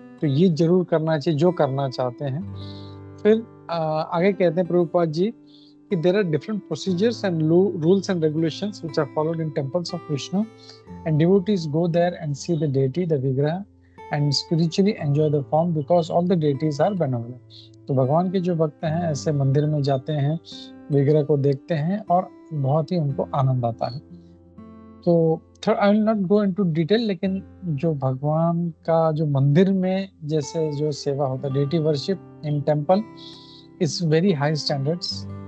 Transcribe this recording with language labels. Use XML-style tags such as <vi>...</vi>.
<hi>तो ये जरूर करना चाहिए जो करना चाहते हैं। फिर आगे कहते हैं प्रभुपाद जी कि</hi> <en>there are different procedures and rules and regulations which are followed in temples of Vishnu, and devotees go there and see the deity, the vigraha, and spiritually enjoy the form because all the deities are benevolent.</en> <hi>तो भगवान के जो भक्त हैं ऐसे मंदिर में जाते हैं, विग्रह को देखते हैं और बहुत ही उनको आनंद आता है।</hi> <en>तो I will not go into detail,</en> <hi>लेकिन जो भगवान का जो मंदिर में जैसे जो सेवा होता है,</hi> <en>Deity worship in temple is very high standards.</en>